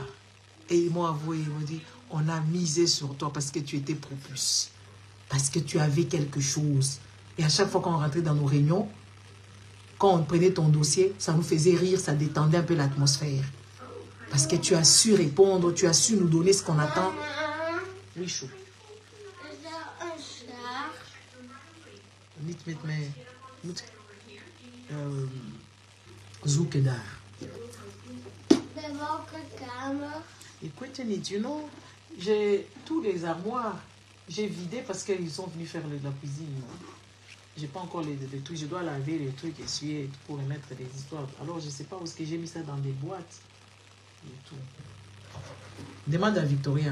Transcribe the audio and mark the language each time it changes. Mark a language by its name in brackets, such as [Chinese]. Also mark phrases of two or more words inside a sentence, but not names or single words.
[French] Et ils m'ont avoué, ils m'ont dit, on a misé sur toi parce que tu étais propulse. Parce que tu avais quelque chose. Et à chaque fois qu'on rentrait dans nos réunions, quand on prenait ton dossier, ça nous faisait rire, ça détendait un peu l'atmosphère. Parce que tu as su répondre, tu as su nous donner ce qu'on attend. Oui, chou. [Dutch] Niet met mij. Zoeken daar. Bij welke kamer? [French] Écoute, [English] you know, [French] j'ai tous les armoires. J'ai vidé parce qu'ils sont venus faire la cuisine. J'ai pas encore les trucs. Je dois laver les trucs, essuyer pour remettre des histoires. Alors, je ne sais pas où est-ce que j'ai mis ça dans des boîtes. Et tout. Demande à Victoria.